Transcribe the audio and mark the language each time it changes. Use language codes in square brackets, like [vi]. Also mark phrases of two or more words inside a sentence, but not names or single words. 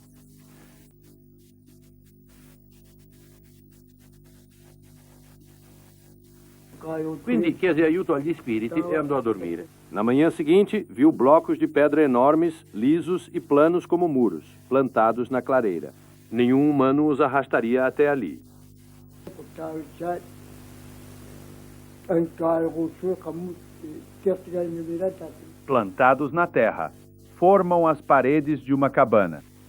[it] Quindi chiese aiuto agli spiriti e andò a dormire. [pt] Na manhã seguinte, viu blocos de pedra enormes, lisos e planos como muros, plantados na clareira. Nenhum humano os arrastaria até ali. Plantados na terra, formam as paredes de uma cabana.